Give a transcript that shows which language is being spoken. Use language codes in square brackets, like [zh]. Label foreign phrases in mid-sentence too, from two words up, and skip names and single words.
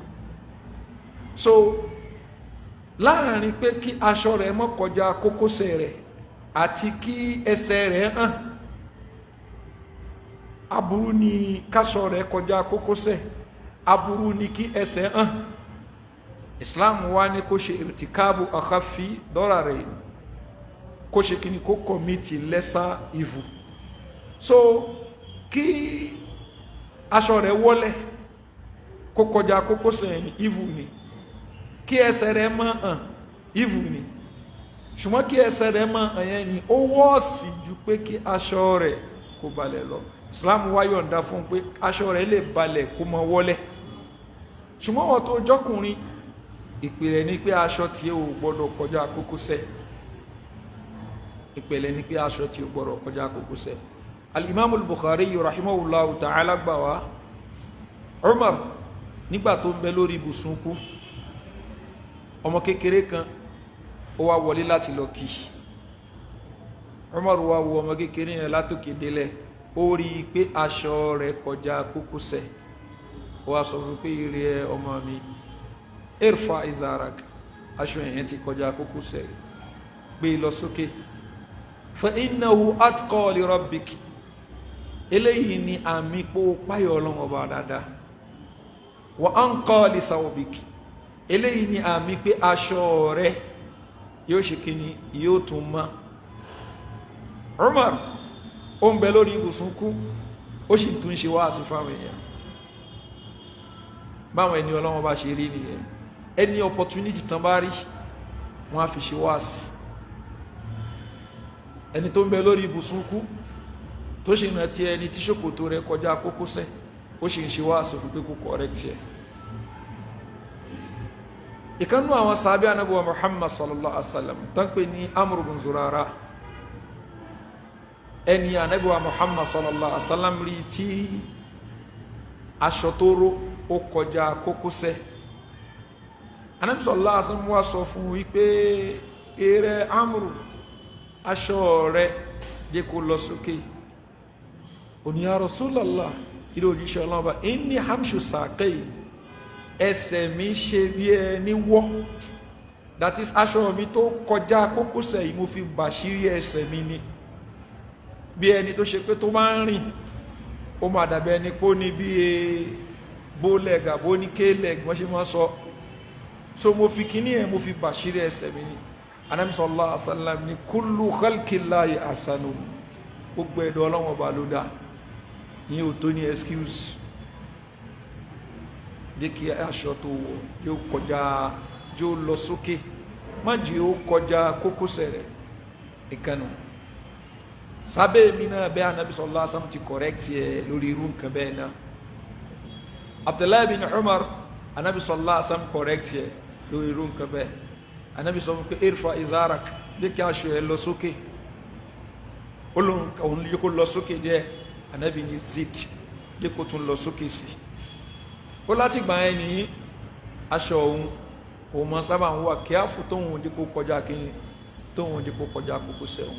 [yo] so láàrin pé kí aṣọ rẹ̀ má kọjá kókósẹ̀ rẹ̀ àti kí ẹsẹ̀ rẹ̀ hàn aburú ni káṣọ rẹ̀ kọjá kókósẹ̀, aburú ni kí ẹsẹ̀ hàn. Islam wá ní kó ṣe [ar] ارتكاب أخف الضررين, [yo] kó ṣe kí ni kó [en] commit lesser evil. [yo] So kí aṣọ rẹ̀ wọlẹ̀ kó kọjá kókósẹ̀ ní evil ni, kí ẹsẹ̀ rẹ̀ má hàn evil ni, ṣùgbọ́n kí ẹsẹ̀ rẹ̀ má hàn yẹn ni ó wọ́ọ̀sì ju pé kí aṣọ rẹ̀ kó balẹ̀ lọ. Islam wá yọ̀ǹda fún pé aṣọ rẹ̀ lè balẹ̀ kó má wọlẹ̀, ṣùgbọ́n wọ́n tó jọ́kùnrin ìpìlẹ̀ ní pé aṣọ tí ó gbọ́dọ̀ kọjá kókósẹ̀, ìpìlẹ̀ ní pé aṣọ tí ó gbọ́dọ̀ kọjá kókósẹ̀. Al-Imam al-Bukhari [ar] رحمه الله تعالى [yo] gbà wá, Umar nígbà tó ń bẹ lórí ibùsùn kú, ọmọ kékeré kan ó wá wọlé láti lọ kí. Umar wá wo ọmọ kékeré yẹn látòkè délẹ̀, ó rí pé aṣọ rẹ̀ kọjá kókósẹ̀, ó wá sọ fún pé ìrẹ ọmọ mi, [ar] ارفع إزارك, [yo] aṣọ yẹn ti kọjá kókósẹ̀, gbé lọ sókè. [ar] فإنه أتقى لربك, [yo] eléyìí ni àmì pé ó páyọ̀ Ọlọ́run Ọba dáadáa. [ar] وأنقى لثوبك, [yo] eléyìí ni àmì pé aṣọ rẹ̀ yóò ṣe kíni, yóò tún mọ́. Umar ó ń bẹ lórí ibùsùn kú, ó sì tún ṣe wáàsí fáwọn èèyàn. Báwọn ẹni Ọlọ́run bá ṣe rí nìyẹn, ẹni opportunity tán bá rí wọ́n á fi ṣe wáàsí. Ẹni tó ń bẹ lórí ibùsùn kú tó ṣe ìrìnà tí ẹni tí ṣòkòtò rẹ̀ kọjá kókósẹ̀, ó sì ń ṣe wáàsí fún pé kó correct ẹ̀. Ìkannú àwọn sàhábí Ànábì wa Muhammad [ar] صلى الله عليه وسلم [yo] tán pè ní Amr bin Zurara, ẹni Ànábì wa Muhammad [ar] صلى الله عليه وسلم [yo] rí tí aṣọ tó ró ó kọjá kókósẹ̀. Ànábì [ar] صلى الله عليه وسلم [yo] wá sọ fún wípé eré Amr, aṣọ rẹ̀ jẹ́ kó lọ sókè. Ó ní [ar] يا رسول الله, [yo] ìrẹ òjíṣẹ́ Ọlọ́run bá, [ar] إني حمش ساقين, [yo] ẹsẹ̀ mi ṣe bí ẹni wọ́, [en] that is [yo] aṣọ mi tó kọjá kókósẹ̀ yìí mo fi bàṣírí ẹsẹ̀ mi ni, bí ẹni tó ṣe pé tó máa ń rìn ó máa dàbẹ̀ ẹni pó ní bí bowleg àbó ní k-leg wọ́n ṣe máa sọ, so mo fi kíní ẹ̀ mo fi bàṣírí ẹsẹ̀ mi ni. Ànábì [ar] صلى الله عليه وسلم [yo] ní [ar] كل خلق الله حسن, [yo] gbogbo ẹ̀dọ̀ Ọlọ́run Ọba ló dá, ìyẹn ò tó ní excuse. Jẹ́ kí aṣọ tó wọ̀ yóò kọjá, yóò lọ sókè, má jẹ́ ó kọjá kókósẹ̀ rẹ̀. Ìkànnì sábẹ́ mi náà bẹ́ẹ̀ Ànábì [ar] صلى الله عليه وسلم [yo] ti correct ẹ lórí irú nǹkan bẹ́ẹ̀ náà. Abdullahi bin Umar, Ànábì [ar] صلى الله عليه وسلم [yo] correct ẹ lórí irú nǹkan bẹ́ẹ̀. Ànábì sọ pé [ar] ارفع إزارك, [yo] jẹ́ kí aṣọ ẹ lọ sókè, òun yẹ kó lọ sókè jẹ́, Ànábì ní zid, jẹ́ kó tún lọ sókè sí. Ó láti gbà ẹ́ ní aṣọ òun mọ́ sábà ń wà kí á fún tóun jẹ́ kó kọjá kíni, tóun jẹ́ kó kọjá kókósẹ̀ òun.